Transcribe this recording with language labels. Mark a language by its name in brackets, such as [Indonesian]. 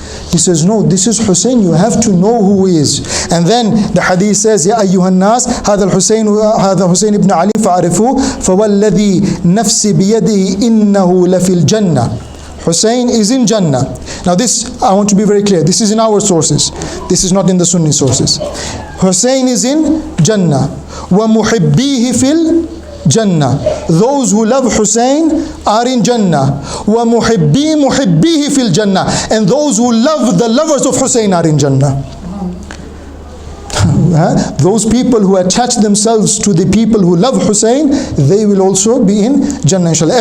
[English] He says, no, this is Hussain, you have to know who he is. And then the hadith says, [Arabic] Ya ayyuhan nas, هذا Hussain ibn Ali فَعَرِفُوهُ فَوَالَّذِي نَفْسِ بِيَدِهِ إِنَّهُ لَفِي الْجَنَّةِ. [English] Hussain is in Jannah. Now this, I want to be very clear, this is in our sources. This is not in the Sunni sources. Hussain is in Jannah. [Arabic] وَمُحِبِّيهِ فِي Jannah. [English] Those who love Hussain are in Jannah. [Arabic] وَمُحِبِّي مُحِبِّيهِ فِي الْجَنَّةِ. [English] And those who love the lovers of Hussain are in Jannah. Those people who attach themselves to the people who love Hussain, they will also be in Jannah, inshallah.